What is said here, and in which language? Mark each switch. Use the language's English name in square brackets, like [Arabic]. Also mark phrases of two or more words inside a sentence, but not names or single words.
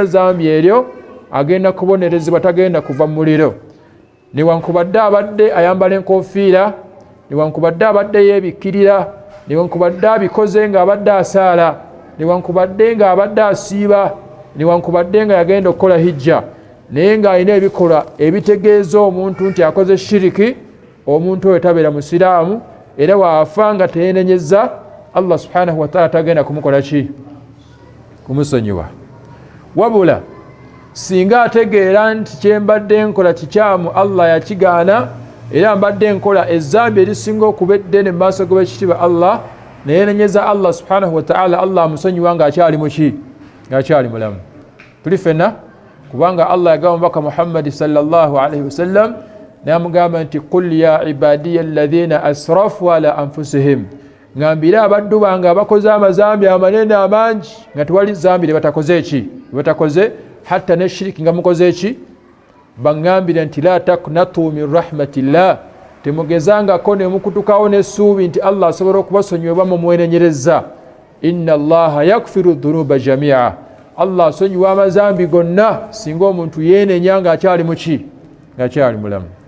[Ganda] zambi eryo agenda kubonerezebwa tagenda kuva mu muliro newankubadde abadde ayambala enkofiira newankubadde abadde yeebikkirira newankubadde abikoze nga abadde asaala newankubadde nga abadde asiiba newankubadde nga yagenda okukola hijja naye ng'alina ebikolwa ebitegeeza omuntu nti akoze shiriki omuntu oyo tabeera musiraamu era waafa nga teyeenenyezza Allah [Arabic] سبحانه وتعالى [Ganda] tagenda kumukola ki kumusonyiwa wabula singa ategeera nti kyembadde nkola kikyamu Allah yakigaana era mbadde nkola ezambi erisinga okuba eddene mu maaso g'ekitiibwa Allah neyeenenyeza Allah [Arabic] سبحانه و [Ganda] ta'ala Allah amusonyiwa ng'akyali muki ng'akyali mulamu tuli ffenna kubanga Allah yagamba mubaka Muhammad [Arabic] صلى الله عليه وسلم [Ganda] n'amugamba nti [Arabic] قل يا عبادي الذين أسرفوا على أنفسهم [Ganda] ngambira abaddu bange abakoze amazambi amanene amangi nga tewali zambi lebatakoze eki lebatakoze hatta ne shiriki nga mukoze eki bangambira nti [Arabic] لا تقنطوا من رحمة الله [Ganda] temugezangako ne mukutukawo n'essuubi nti Allah asobola okubasonyiwa mumwenenyereza [Arabic] إن الله يغفر الذنوب جميعا [Ganda] Allah asonyiwa amazambi gonna singa omuntu yeenenya ng'akyali muki ng'akyali mulamu